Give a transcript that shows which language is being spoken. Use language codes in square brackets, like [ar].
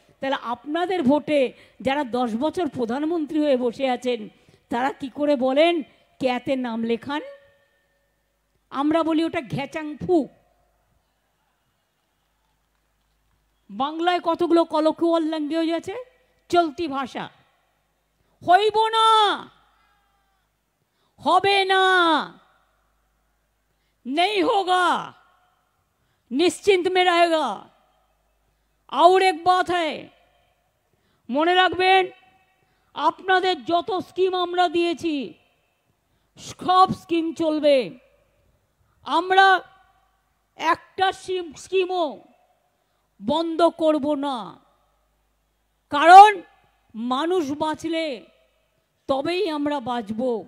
[bn] তাহলে আপনাদের ভোটে যারা 10 বছর প্রধানমন্ত্রী হয়ে বসে আছেন তারা কি করে বলেন ক্যাতে নাম লেখান? আমরা বলি ওটা ঘ্যাচাংফু। বাংলায় কতগুলো কলকুয়াল ল্যাঙ্গুয়েজ আছে, চলতি ভাষা। হইব না, হবে না, [hi] नहीं होगा, निश्चिंत में रहेगा। और एक बात है, [bn] মনে রাখবেন আপনাদের যত স্কিম আমরা দিয়েছি সব স্কিম চলবে। আমরা একটা স্কিমও বন্ধ করব না, কারণ মানুষ বাঁচলে তবেই আমরা বাঁচব।